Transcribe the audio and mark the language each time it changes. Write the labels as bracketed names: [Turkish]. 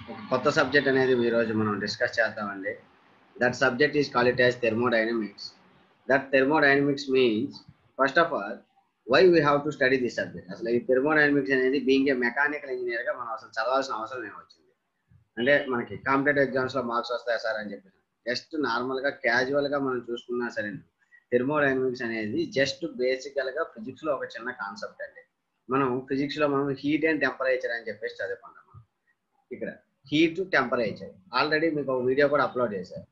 [Telugu] కొత్త సబ్జెక్ట్ అనేది ఈ రోజు మనం డిస్కస్ చేద్దామండి. [English] That subject is called it as thermodynamics. That thermodynamics means first of all why we have to study this subject. [Telugu] అసలు ఈ థెర్మోడైనమిక్స్ అనేది [English] being a mechanical engineer [Telugu] గా మనం అసలు చదవాల్సిన అవసరం ఏమొచ్చింది అంటే మనకి కాంపిటేటివ్ ఎగ్జామ్స్ లో మార్క్స్ వస్తాయా సార్ అని చెప్పి జస్ట్ నార్మల్ గా క్యాజువల్ గా మనం చూసుకున్నా సరే థెర్మోడైనమిక్స్ అనేది జస్ట్ బేసికల్ గా ఫిజిక్స్ లో ఒక చిన్న కాన్సెప్ట్ అండి. మనం ఫిజిక్స్ లో మనం హీట్ అండ్ టెంపరేచర్ అని చెప్పేసి చదువుకుంటాం. ఇక్కడ హీట్ టెంపరేచర్ ఆల్రెడీ మీకు ఒక వీడియో కూడా అప్లోడ్ చేశారు.